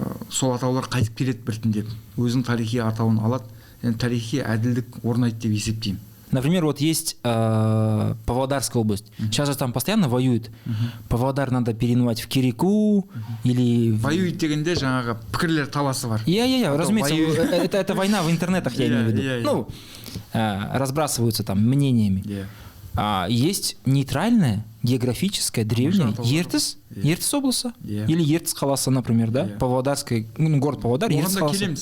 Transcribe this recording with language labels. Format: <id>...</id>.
<kk>Сол атаулар қайтып келеді біртіндеп. Өзінің тарихи атауын алады. Тарихи әділдік орнайды деп есептеймін.</kk> <ru>Например, вот есть Павлодарская область. Сейчас же там постоянно воюют. Павлодар надо переименовать в Кереку или...</ru> <kk>Воюют дегенде жаңағы пікірлер таласы бар.</kk> <ru>Разумеется, это война в интернетах, я имею в виду. Разбрасываются там мнениями. Есть нейтральная, географическая, древняя Ертіс облысы или Ертіс қаласы, например, да? Павлодарская, город Павлодар, Ертіс қаласы.</ru>